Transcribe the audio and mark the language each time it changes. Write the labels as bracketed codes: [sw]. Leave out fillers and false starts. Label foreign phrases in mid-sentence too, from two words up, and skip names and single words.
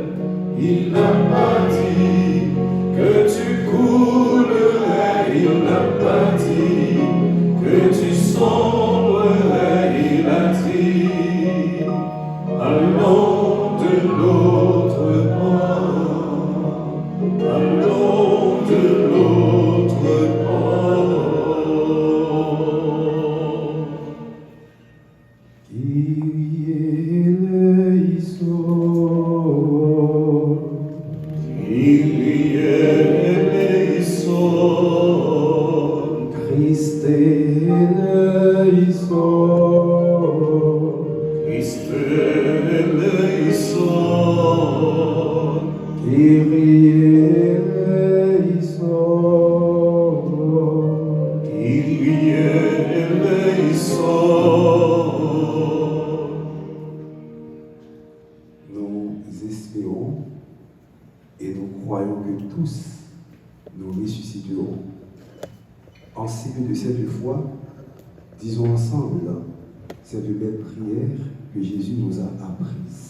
[fr] Il n'a pas dit que tu coulerais, il n'a pas dit que tu sombrerais, il a dit allons de l'autre bord, allons de l'autre bord. [el] Κύριε ἐλέησον, Κύριε ἐλέησον, Χριστὲ ἐλέησον, Χριστὲ ἐλέησον, Κύριε ἐλέησον, Κύριε ἐλέησον. [fr] Nous espérons et nous croyons que tous nous ressusciterons. Enseigné de cette foi, disons ensemble cette belle prière que Jésus nous a apprise.